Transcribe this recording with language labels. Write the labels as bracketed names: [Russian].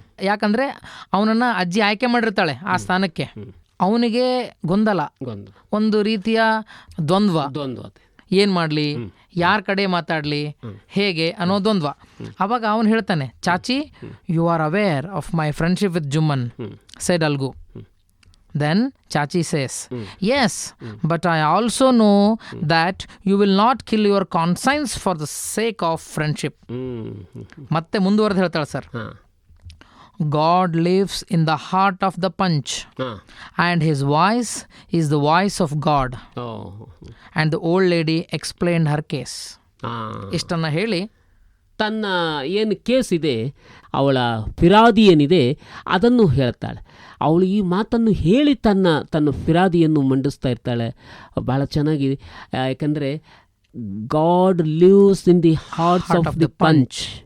[Kannada] ಯಾಕಂದರೆ ಅವನನ್ನು ಅಜ್ಜಿ ಆಯ್ಕೆ ಮಾಡಿರ್ತಾಳೆ ಆ ಸ್ಥಾನಕ್ಕೆ. ಅವನಿಗೆ ಗೊಂದಲ, ಒಂದು ರೀತಿಯ ದ್ವಂದ್ವ. ಏನು ಮಾಡಲಿ, ಯಾರ ಕಡೆ ಮಾತಾಡಲಿ, ಹೇಗೆ ಅನ್ನೋ ದ್ವಂದ್ವ. ಅವಾಗ ಅವನು ಹೇಳ್ತಾನೆ, [English] Chachi, you are aware of my friendship with Jumman, said Algu. Then Chachi says, yes, but I also know that you will not kill your conscience for the sake of friendship. [Kannada] ಮತ್ತೆ ಮುಂದುವರೆದು ಹೇಳ್ತಾಳೆ sir, [English] God lives in the heart of the punch, ಹಾಂ and his voice is the voice of God. ಓ And the old lady explained her case. ಹಾಂ [Kannada] ಇಷ್ಟನ್ನು ಹೇಳಿ ತನ್ನ ಏನು case ಇದೆ, ಅವಳ ಫಿರಾದಿ ಏನಿದೆ ಅದನ್ನು ಹೇಳ್ತಾಳೆ. ಅವಳು ಈ ಮಾತನ್ನು ಹೇಳಿ ತನ್ನ ಫಿರಾದಿಯನ್ನು ಮಂಡಿಸ್ತಾ ಇರ್ತಾಳೆ. ಭಾಳ ಚೆನ್ನಾಗಿದೆ. ಯಾಕಂದರೆ [English] God lives in the hearts of the panch.